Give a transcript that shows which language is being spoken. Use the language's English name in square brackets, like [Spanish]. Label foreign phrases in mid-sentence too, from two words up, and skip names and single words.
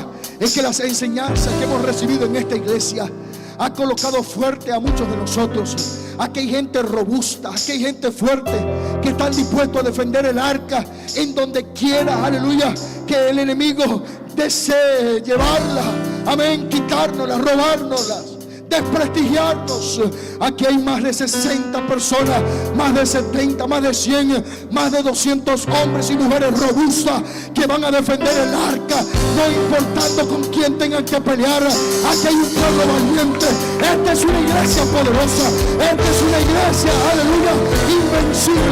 [Spanish] Es que las enseñanzas que hemos recibido en esta iglesia ha colocado fuerte a muchos de nosotros. Aquí hay gente robusta, aquí hay gente fuerte que están dispuestos a defender el arca en donde quiera, aleluya, que el enemigo desee llevarla, amén, quitárnosla, robárnosla, desprestigiarnos. Aquí hay más de 60 personas, más de 70, más de 100, más de 200 hombres y mujeres robustas que van a defender el arca, no importando con quién tengan que pelear. Aquí hay un pueblo valiente. Esta es una iglesia poderosa, esta es una iglesia, aleluya, invencible.